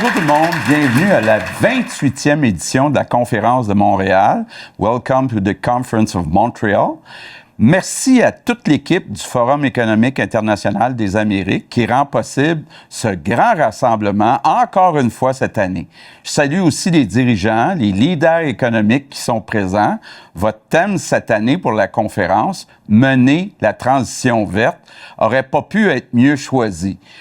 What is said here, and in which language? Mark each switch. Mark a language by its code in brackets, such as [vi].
[fr] monde, bienvenue à la 28e édition de la Conférence de Montréal. [en] Welcome to the Conference of Montreal. [fr] Merci à toute l'équipe du Forum économique international des Amériques qui rend possible ce grand rassemblement encore une fois cette année. Je salue aussi les dirigeants, les leaders économiques qui sont présents. Votre thème cette année pour la conférence, « Mener la transition verte », aurait pas pu être mieux choisi.